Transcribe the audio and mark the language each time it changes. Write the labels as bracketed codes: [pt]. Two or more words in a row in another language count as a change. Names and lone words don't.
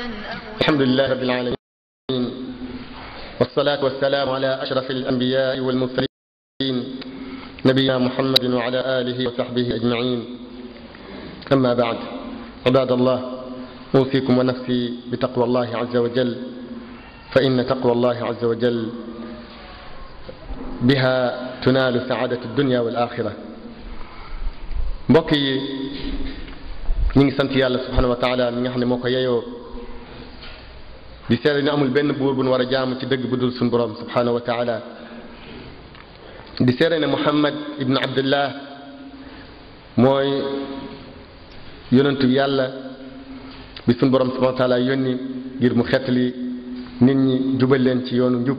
[ar] الحمد لله رب العالمين والصلاة والسلام على أشرف الأنبياء والمرسلين نبينا محمد وعلى آله وصحبه أجمعين. أما بعد، عباد الله، أوصيكم ونفسي بتقوى الله عز وجل، فإن تقوى الله عز وجل بها تنال سعادة الدنيا والآخرة. [wo] mbokk yi ñu ngi sant yàlla [ar] سبحانه وتعالى [wo] mi nga xam ne moo ko yeyoo di seede ni amul benn buur bu nu war a jaamu ci dëgg bu dul suñu borom [ar] سبحانه وتعالى, [wo] di seede ne Muhammad ibn Abdullah mooy yonentu yàlla bi suñu borom [ar] سبحانه وتعالى [wo] yónni ngir mu xettali nit ñi jubal leen ci yoonu njub.